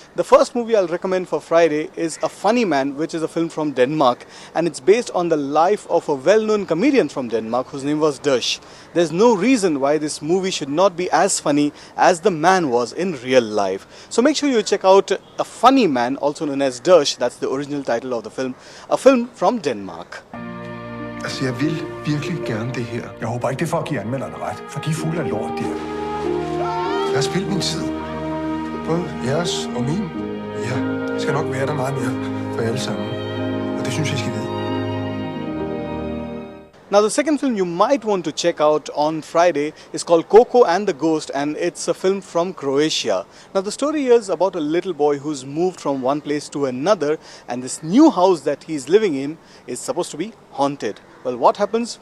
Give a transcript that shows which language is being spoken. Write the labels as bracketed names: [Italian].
[English] The first movie I'll recommend for Friday is A Funny Man, which is a film from Denmark, and it's based on the life of a well-known comedian from Denmark whose name was Dush. There's no reason why this movie should not be as funny as the man was in real life. So make sure you check out A Funny Man, also known as Dush, that's the original title of the film, a film from Denmark. [Danish] Altså, jeg vil virkelig gerne det her. Jeg håber ikke, det er for at give anmelderne ret, for de er fulde af lort der. Jeg har spildt min tid. Både jeres og min. Jeg skal nok være der meget mere for alle sammen. Og det synes jeg, I skal vide. [English] Now, the second film you might want to check out on Friday is called Coco and the Ghost, and it's a film from Croatia. Now, the story is about a little boy who's moved from one place to another, and this new house that he's living in is supposed to be haunted. Well, what happens?